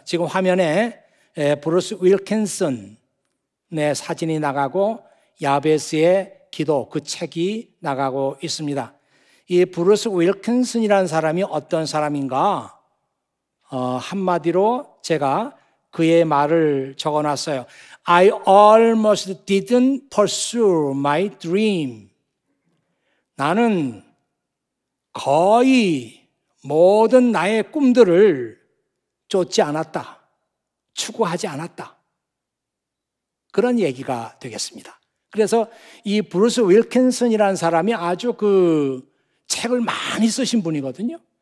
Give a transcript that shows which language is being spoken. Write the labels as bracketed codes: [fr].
[ko] 지금 화면에 브루스 윌킨슨의 사진이 나가고 야베스의 기도, 그 책이 나가고 있습니다. 이 브루스 윌킨슨이라는 사람이 어떤 사람인가? 한마디로 제가 그의 말을 적어놨어요. [en] I almost didn't pursue my dream. [ko] 나는 거의 모든 나의 꿈들을 쫓지 않았다. 추구하지 않았다. 그런 얘기가 되겠습니다. 그래서 이 브루스 윌킨슨이라는 사람이 아주 그 책을 많이 쓰신 분이거든요.